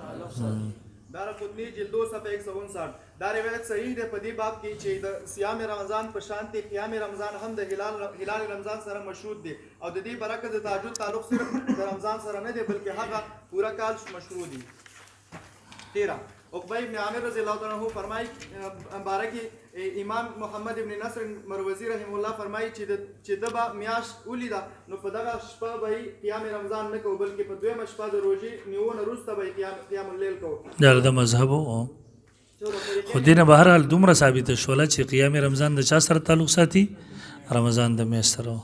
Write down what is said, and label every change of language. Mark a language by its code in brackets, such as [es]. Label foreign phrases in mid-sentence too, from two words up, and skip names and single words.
[ps] دارقطنی جلد 2 صفحه 159 دا روایت صحیح ده په دې باب کې چې د صيام رمضان په شانتي قیام رمضان هم د هلال رمضان سره مشروط دي او د دې برکت د تهجد تعلق صرف د رمضان سره نه دی بلکې هغه پورا کال مشروع دي 13 عقبہ ابن عامر [ar] رضی اللہ عنہ [ps] فرمائی بارکی امام محمد ابن نصر مروزی [ar] رحم الله [ps] فرمائی چې دبا میاش ولیدا نو په دغه شپه به قیام رمضان نه کو بلکې په دویمه شپه د روزي نیونه وروسته به قیام الليل کو دا د مذهب خو دینه بهر حال دومره ثابت شوله چې قیام رمضان د چا سره تعلق ساتي رمضان د میاشت سره